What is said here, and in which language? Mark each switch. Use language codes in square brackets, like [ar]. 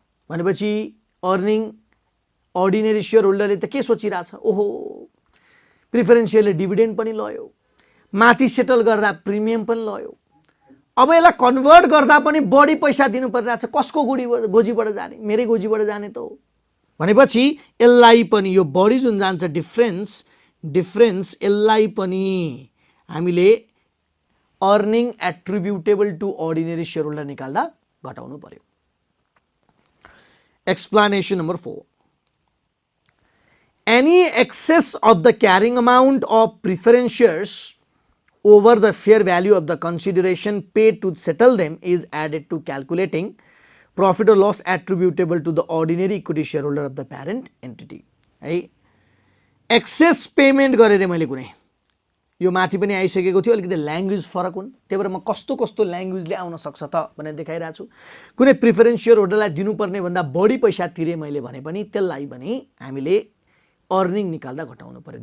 [ne] भनेपछि earning ordinary share होल्डरले त के सोचिरहेछ, ओहो प्रिफरेन्स सेयरले डिभिडेन्ड पनि लयो, माथि सेटल गर्दा प्रिमियम पनि लयो, अब यसलाई कन्भर्ट गर्दा पनि बढी पैसा दिनु परिरहेछ, कसको गोजीबाट जाने, मेरै गोजीबाट जाने त हो। भनेपछि यसलाई पनि यो बढी जुन जान्छ डिफरेन्स यसलाई पनि हामीले earning एट्रिब्युटेबल to ordinary share holder निकाल्दा घटाउनु पर्यो। [en] Explanation number 4. Any excess of the carrying amount of preference shares over the fair value of the consideration paid to settle them is added to calculating profit or loss attributable to the ordinary equity shareholder of the parent entity। [ne] है excess payment गरेर मैले कुनै यो माथि पनि आइसकेको थियो, अलिकति ल्याङ्ग्वेज फरक हुन्, त्यही भएर म कस्तो कस्तो ल्याङ्ग्वेजले आउन सक्छ त भनेर देखाइरहेको छु। कुनै प्रिफरेन्स सेयर होल्डरलाई दिनुपर्ने भन्दा बढी पैसा तिरे मैले भने पनि त्यसलाई पनि हामीले अर्निङ निकाल्दा घटाउनु पर्यो।